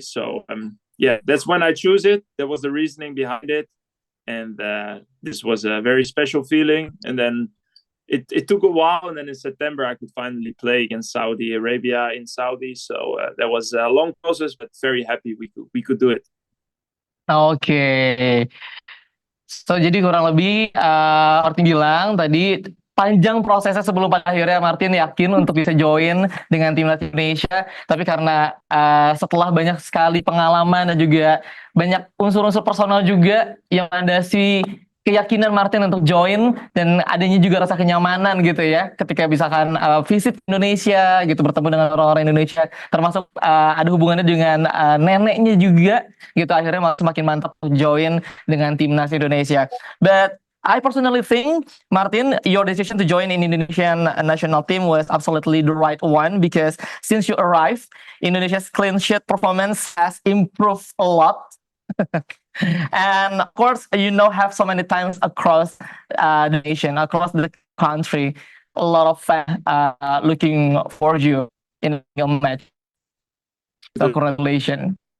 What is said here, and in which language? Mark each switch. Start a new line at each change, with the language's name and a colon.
English: So that's when I choose it. That was the reasoning behind it, and this was a very special feeling. And then it took a while, and then in September I could finally play against Saudi Arabia in Saudi. So that was a long process, but very happy we could do it.
Indonesian: Oke, so jadi kurang lebih Martin bilang tadi panjang prosesnya sebelum pada akhirnya Martin yakin untuk bisa join dengan timnas Indonesia, tapi karena setelah banyak sekali pengalaman dan juga banyak unsur-unsur personal juga yang landasi keyakinan Martin untuk join, dan adanya juga rasa kenyamanan gitu ya ketika misalkan visit Indonesia gitu, bertemu dengan orang-orang Indonesia, termasuk ada hubungannya dengan neneknya juga gitu, akhirnya semakin mantap untuk join dengan timnas Indonesia.
English: But I personally think, Martin, your decision to join in Indonesian national team was absolutely the right one, because since you arrived, Indonesia's clean sheet performance has improved a lot. And of course, have so many times across the nation, across the country, a lot of fans looking for you in a match. So congratulations.